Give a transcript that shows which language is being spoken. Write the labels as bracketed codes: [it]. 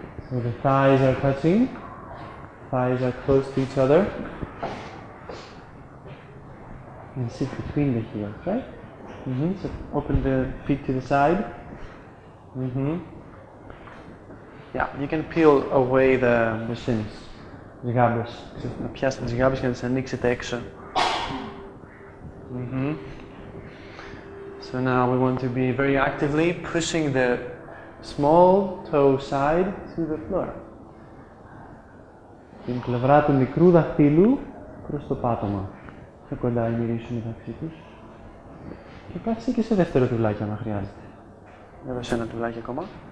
[en] So the thighs are touching. thighs are close to each other. And sit between the heels, right? So open the feet to the side. Yeah, you can peel away the shins, [el] τις γάμπες. Να πιάσετε τις γάμπες και να τις ανοίξετε έξω. [en] So now we want to be very actively pushing the small toe side to the floor. [el] Την πλευρά του μικρού δαχτύλου προς το πάτωμα. Πιο κοντά μυρίσουν μεταξύ τους. Και κάτσε και σε δεύτερο τουλάκι αν χρειάζεται. Έδωσε ένα τουλάκι ακόμα.